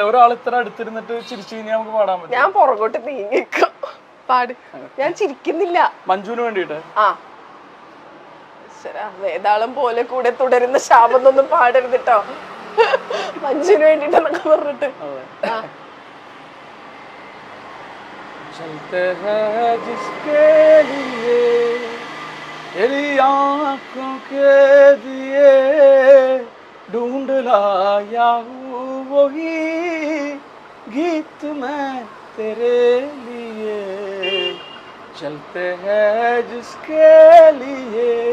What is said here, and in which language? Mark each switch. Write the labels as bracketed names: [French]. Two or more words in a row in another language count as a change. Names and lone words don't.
[Malayalam] ഒരാൾ ഇത്ര അടുത്തിരുന്നിട്ട് ചിരിച്ചു കഴിഞ്ഞാൽ നമുക്ക് പാടാൻ പറ്റും. ഞാൻ പുറകോട്ട് നീങ്ങിക്കോ. പാട്. ഞാൻ ചിരിക്കുന്നില്ല. മഞ്ജുവിന് വേണ്ടിട്ട്. വേതാളം പോലെ കൂടെ തുടരുന്ന ശാപൊന്നും പാടരുതിട്ടോ. മഞ്ജുവിന് വേണ്ടിട്ടെന്നൊക്കെ പറഞ്ഞിട്ട്. [Hindi] तेरी आँखों के दिए ढूंढ लाया हूँ वही गीत मैं तेरे लिए चलते हैं जिसके लिए